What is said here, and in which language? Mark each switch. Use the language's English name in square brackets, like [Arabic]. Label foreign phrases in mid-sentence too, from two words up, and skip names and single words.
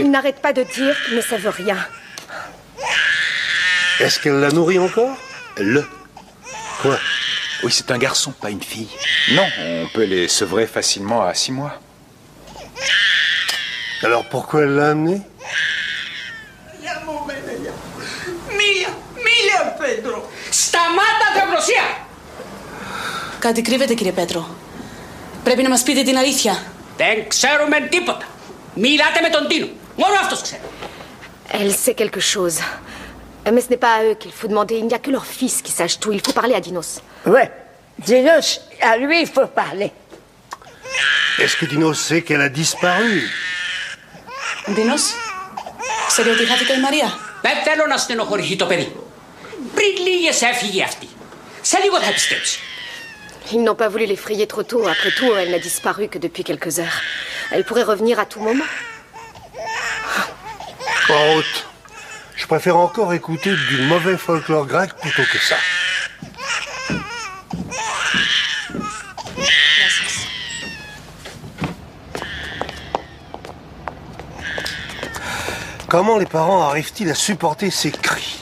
[French] Il n'arrête pas de dire qu'ils ne savent rien. Est-ce qu'elle la nourrit encore? Quoi? Oui, c'est un garçon, pas une fille. Non, on peut les sevrer facilement à 6 mois. Alors pourquoi elle l'a amené? [Greek] Μίλια, Πέτρο! Σταμάτα, Θεοπροσία! Κάτι κρύβεται, κύριε Πέτρο. Πρέπει να μας πείτε την αλήθεια. Δεν ξέρουμε τίποτα. Μιλάτε με τον Τίνο. Μόνο αυτός ξέρει. [French] Elle sait quelque chose. Mais ce n'est pas à eux qu'il faut demander. Il n'y a que leur fils qui sache tout. Il faut parler à Dinos. Ouais. Dinos, à lui, il faut parler. Est-ce que Dinos sait qu'elle a disparu? [Greek] Dinos, ξέρει ότι χάθηκε η Μαρία? Δεν θέλω να στενοχωρηθεί το παιδί. Πριν λίγες έφυγε αυτή. Σε λίγο θα πιστέψει. [French] Ils n'ont pas voulu l'effrayer trop tôt. Après tout, elle n'a disparu que depuis quelques heures. Elle pourrait revenir à tout moment. En route. Je préfère encore écouter du mauvais folklore grec plutôt que ça. Comment les parents arrivent-ils à supporter ces cris?